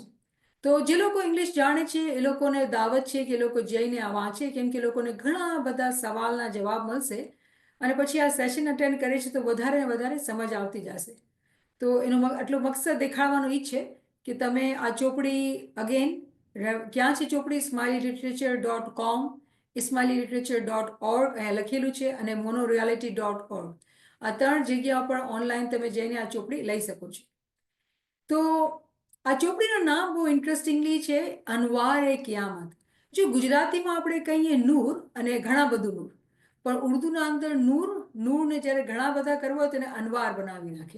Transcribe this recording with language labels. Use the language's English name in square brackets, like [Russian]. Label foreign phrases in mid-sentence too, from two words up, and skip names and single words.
[Gujarati] તો જે લોકો ઇંગ્લિશ જાણે છે એ લોકોને દાવત છે કે એ લોકો જઈને આ વાંચે, કેમ કે લોકોને ઘણા બધા સવાલના જવાબ મળશે. અને પછી આ સેશન અટેન્ડ કરે છે તો વધારે ને વધારે સમજ આવતી જશે. તો એનો આટલો મકસદ દેખાડવાનો એ છે કે તમે આ ચોપડી અગેન ક્યાં છે ચોપડી? smileyLiterature.com. ismaililiterature.org અહીંયા લખેલું છે, અને monoreality.org. આ 3 જગ્યા પર ઓનલાઈન તમે જઈને આ ચોપડી લઈ શકો છો. તો આ ચોપડીનું નામ બહુ ઇન્ટરેસ્ટિંગલી છે, અનવાર એ કિયામત. જો ગુજરાતીમાં આપણે કહીએ નૂર, અને ઘણા બધું નૂર, પણ ઉર્દુના અંદર નૂરને જ્યારે ઘણા બધા કરવો હોય તો એને અનવાર બનાવી નાખે.